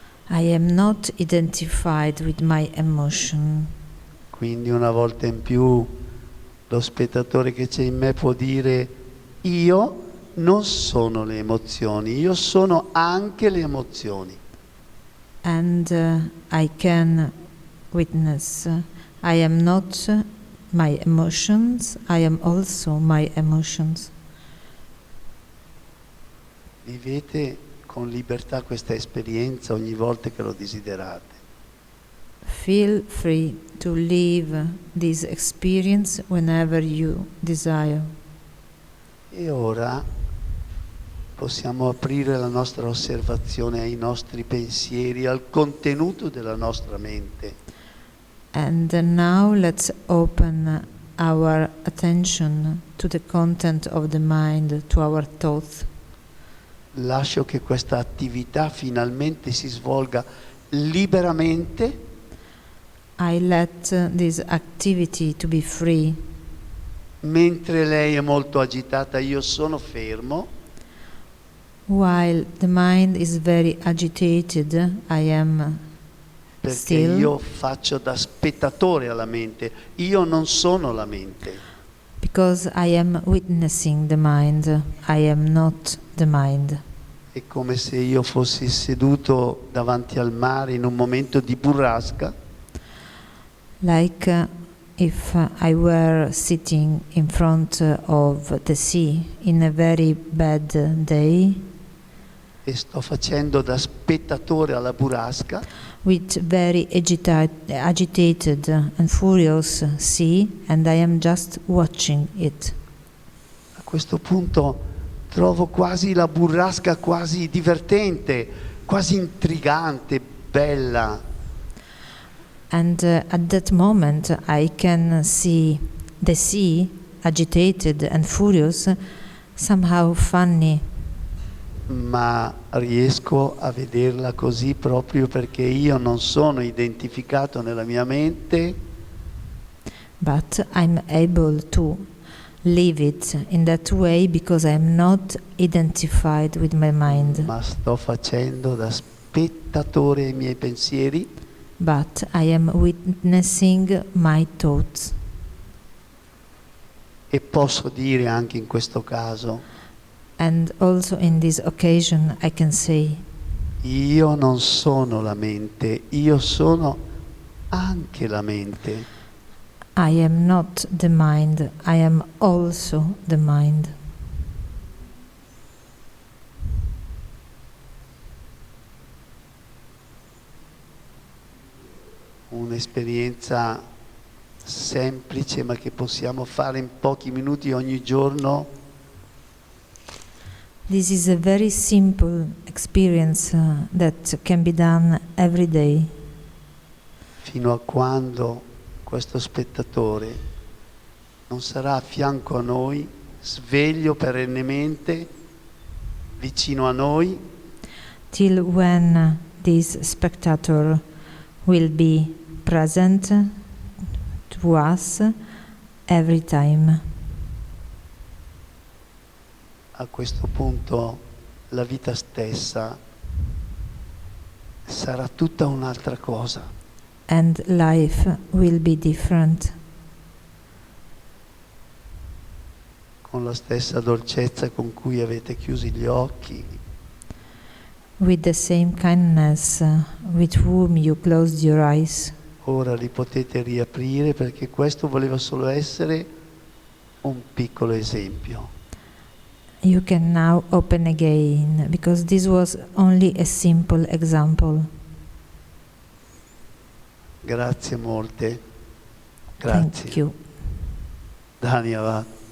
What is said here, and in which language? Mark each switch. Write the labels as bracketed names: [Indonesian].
[English] I am not identified with my emotion. [Italian] Quindi una volta in più lo spettatore che c'è in me può dire io non sono le emozioni, io sono anche le emozioni. [English] and I can witness. I am not my emotions, I am also my emotions. [Italian] Vivete con libertà questa esperienza ogni volta che lo desiderate. [English] Feel free to live this experience whenever you desire. [Italian] E ora possiamo aprire la nostra osservazione ai nostri pensieri, al contenuto della nostra mente. [English] And now let's open our attention to the content of the mind, to our thoughts. [Italian] Lascio che questa attività finalmente si svolga liberamente. [English] I let this activity to be free. [Italian] Mentre lei è molto agitata, io sono fermo. [English] While the mind is very agitated, I am [Italian] Perché [English] still. [Italian] io faccio da spettatore alla mente, io non sono la mente. [English] Because I am witnessing the mind, I am not the mind. [Italian] È come se io fossi seduto davanti al mare in un momento di burrasca. [English] Like if I were sitting in front of the sea in a very bad day. [Italian] E sto facendo da spettatore alla burrasca. [English] With very agitated and furious sea, and I am just watching it. [Italian] A questo punto trovo quasi la burrasca quasi divertente, quasi intrigante, bella. [English] And at that moment I can see the sea, agitated and furious, somehow funny. [Italian] Ma riesco a vederla così proprio perché io non sono identificato nella mia mente. [English] But I'm able to live it in that way because I'm not identified with my mind. [Italian] Ma sto facendo da spettatore ai miei pensieri. [English] But I am witnessing my thoughts. [Italian] E posso dire anche in questo caso, [English] And also in this occasion I can say, [Italian] io non sono la mente, io sono anche la mente. [English] I am not the mind, I am also the mind. [Italian] Un'esperienza semplice ma che possiamo fare in pochi minuti ogni giorno. [English] This is a very simple experience that can be done every day. [Italian] Fino a quando questo spettatore non sarà a fianco a noi, sveglio perennemente, vicino a noi. [English] Till when this spectator will be present to us every time. [Italian] A questo punto la vita stessa sarà tutta un'altra cosa. [English] And life will be different. [Italian] Con la stessa dolcezza con cui avete chiusi gli occhi. [English] With the same kindness with whom you closed your eyes. [Italian] Ora li potete riaprire perché questo voleva solo essere un piccolo esempio. [English] You can now open again because this was only a simple example. [Italian] Grazie molte. Grazie. [English] Thank you. Dania va.